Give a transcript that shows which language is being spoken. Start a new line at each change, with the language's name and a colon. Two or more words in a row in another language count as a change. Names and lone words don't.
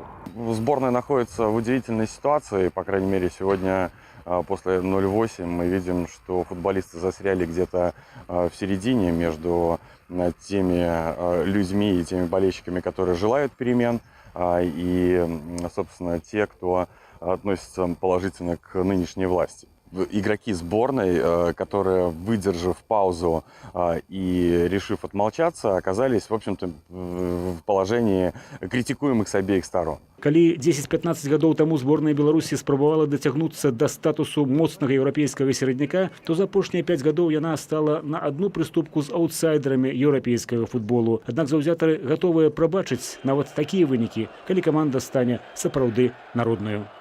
Russian: Сборная находится в удивительной ситуации, по крайней мере, сегодня после 0-8 мы видим, что футболисты застряли где-то в середине между теми людьми и теми болельщиками, которые желают перемен, и, собственно, те, кто относится положительно к нынешней власти. Игроки сборной, которые, выдержав паузу и решив отмолчаться, оказались, в общем-то, в положении критикуемых с обеих сторон.
Belarusian: Калі 10-15 гадоў таму зборная Беларусі спрабавала дацягнуцца да статусу моцнага еўрапейскага серадняка, то за апошнія 5 гадоў яна стала на одну прыступку з аўтсайдерамі еўрапейскага футболу. Аднак заўзятары гатовыя прабачыць нават такія вынікі, калі каманда стане сапраўды народнаю.